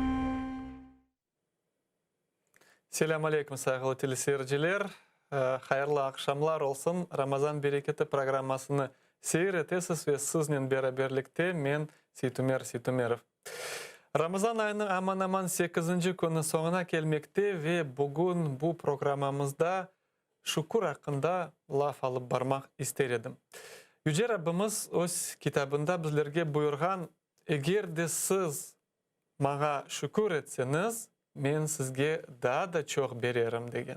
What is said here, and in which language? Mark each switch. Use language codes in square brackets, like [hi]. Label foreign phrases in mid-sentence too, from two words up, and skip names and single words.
[crh] Selam aleyküm sayılı teleseyirciler. Hayırlı akşamlar olsun. Ramazan bereketi programmasını seyretesiz ve sizinle beraberlikte men Seytumerov. Ramazan ayının aman 8. günü sonuna gelmekte ve bugün bu programımızda şükür hakkında laf alıp barmak ister edim. Yüce Rabbimiz öz kitabında bizlerge buyurgan, eğer de siz mağa şükür etseniz, men sizge daha da çok bererim degen.